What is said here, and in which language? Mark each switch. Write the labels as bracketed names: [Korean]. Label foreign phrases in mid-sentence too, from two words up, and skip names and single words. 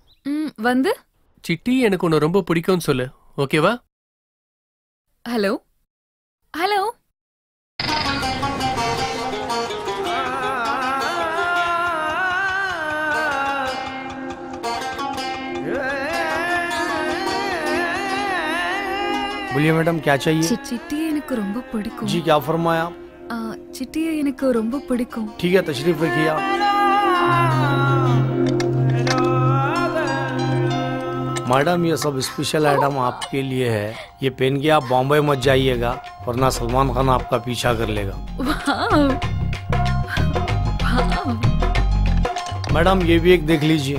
[Tamil] வந்து சிட்டி எனக்கு உன்னை ரொம்ப பிடிக்கும்னு சொல்லு. ஓகேவா? [English] hello hello. [Hindi] बोलिए मैडम क्या चाहिए? [Tamil] चिट्टी எனக்கு ரொம்ப பிடிக்கும். [Hindi] जी क्या फरमाया? [Tamil] चिट्टिया எனக்கு ரொம்ப பிடிக்கும். [Hindi] ठीक है तशरीफ रखिए आप. मैडम ये सब [English] special item [Hindi] आपके लिए है. ये पहन के आप बॉम्बे मत जाइएगा वरना सलमान खान आपका पीछा कर लेगा. मैडम ये भी एक देख लीजिए.